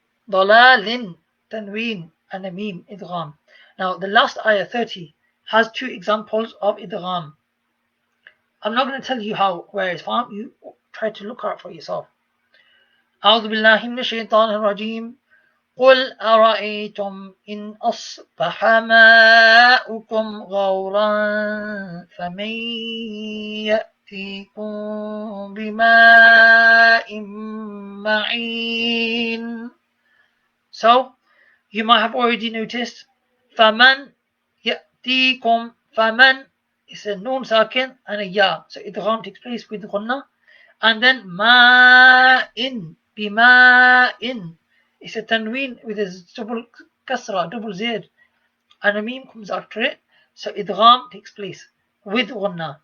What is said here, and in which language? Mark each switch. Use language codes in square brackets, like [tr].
[en] ضلال tanween and a meme idgham. Now the last ayah 30 has two examples of idgham. I'm not going to tell you where it's from. You try to look out for yourself. [ar] أعوذ بالله من الشيطان الرجيم. قل أرأيتم إن أصبح ماؤكم غورا فمن يأتيكم بماء معين. [en] So you might have already noticed [ar] فمن يأتيكم, [en] فمن is a noon sakin and a ya, so idgham takes place with ghunnah. And then ma'in, bima'in, it's a tanween with a double kasra, double zid, and a meme comes after it, so idgham takes place with ghunnah.